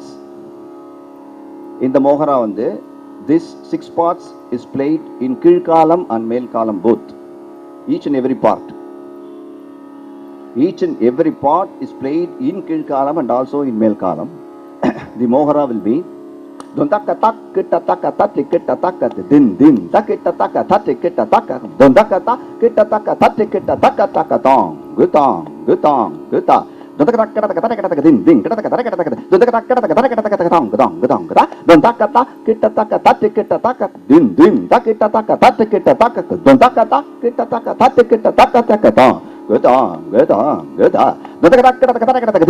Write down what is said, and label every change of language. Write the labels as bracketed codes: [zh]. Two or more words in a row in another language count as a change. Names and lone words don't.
[en] In the mohara வந்து this 6 parts is played in கீழ்காலம் and மேல்காலம் both. Each and every part. Each and every part is played in கீழ்காலம் and also in மேல்காலம். The mohara will be don taka tak kita taka tati kita taka din din takita taka tati kita taka don taka tak kita taka tati kita taka taka tong gutong gutong guta don taka tak kita taka taka din din kita taka taka taka don taka tak kita taka taka taka tong gutong gutong guta don taka tak kita taka tati kita taka din din takita taka tati kita taka don taka tak kita taka tati kita taka taka tong gutong gutong guta don taka tak kita taka taka